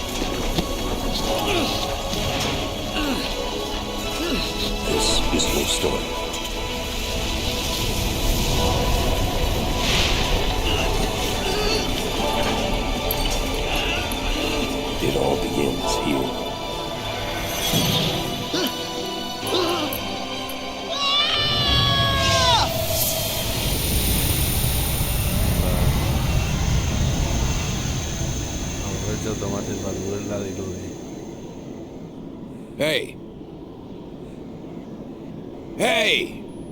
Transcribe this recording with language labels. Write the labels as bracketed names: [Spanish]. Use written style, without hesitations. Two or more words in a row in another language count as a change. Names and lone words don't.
[English] This is your story. It all begins here. [Basque] Aurretxe automatik bat duela dirudi. [English] Hey! Hey!